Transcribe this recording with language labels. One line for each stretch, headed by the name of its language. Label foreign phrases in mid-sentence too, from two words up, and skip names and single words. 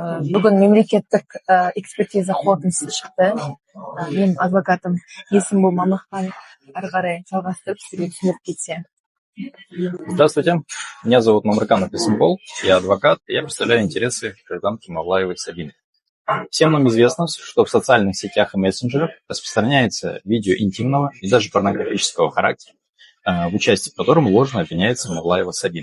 Kazakh: Бүгін мемлекеттік экспертиза қорытындысы шықты. Менің адвокатым Есімбол Мамықхан ары қарай жалғастырып сізге түсіндіріп кетсе.
Russian: Здравствуйте, меня зовут Мамрыканов Есимбол, я адвокат, и я представляю интересы гражданки Мавлаевой Сабины. Всем нам известно, что в социальных сетях и мессенджерах распространяется видео интимного и даже порнографического характера, в участии в котором ложно обвиняется Мавлаева Сабина.